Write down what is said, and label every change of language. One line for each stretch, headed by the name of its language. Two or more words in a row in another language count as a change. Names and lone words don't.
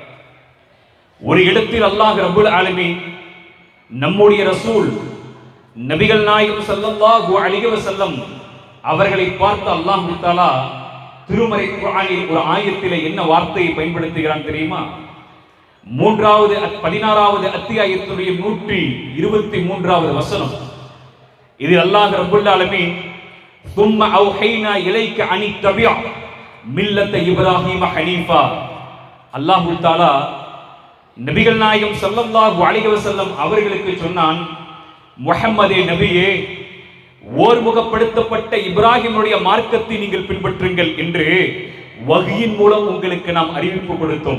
Tamil: ஒரு இடத்தில் அல்லாஹ்
Arabic: رب العالمين
Tamil: நம்முடைய ரசூல் நபிகள் நாயகம்
Arabic: صلى الله عليه وسلم
Tamil: அவர்களை பார்த்து அல்லாஹ் தஆலா திருமறை குர்ஆனில் ஒரு ஆயத்திலே என்ன வார்த்தையை பயன்படுத்துகிறான் தெரியுமா? 16வது அத்தியாயத்துடைய 123வது வசனம். இதில் அல்லாஹ்
Arabic: رب العالمين ثم اوحينا اليك ان اتبع ملة ابراهيم حنيفا,
Tamil: அல்லாஹ் தஆலா நபிகள் நாயகம்
Arabic: صلى الله عليه وسلم
Tamil: அவர்களுக்கு சொன்னான், முஹம்மதே நபியே, ஓர்முகப்படுத்தப்பட்ட இப்ராஹிமுடைய மார்க்கத்தை நீங்கள் பின்பற்றுங்கள் என்று வஹ்யின் மூலம் உங்களுக்கு நாம் அறிவிப்பு கொடுத்தோம்.